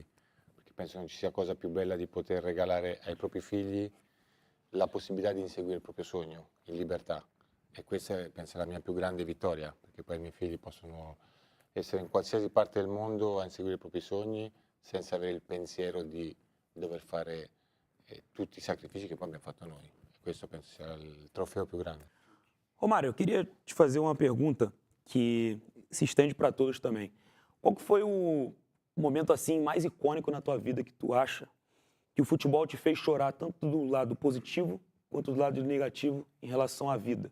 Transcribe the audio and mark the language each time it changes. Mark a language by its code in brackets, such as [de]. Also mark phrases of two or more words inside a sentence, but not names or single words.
[it] Perché penso che non ci sia cosa più bella di poter regalare ai propri figli la possibilità di inseguire il proprio sogno in libertà. E questa è, penso, la mia più grande vittoria, perché poi i miei figli possono essere in qualsiasi parte del mondo a inseguire i propri sogni senza avere il pensiero di dover fare tutti i sacrifici che poi abbiamo fatto noi. E questo penso sia il trofeo più grande. [pt] Romário, eu queria te fazer uma pergunta que se estende para todos também. Qual que foi o momento assim mais icônico na tua vida que tu acha que o futebol te fez chorar tanto do lado positivo quanto do lado negativo em relação à vida?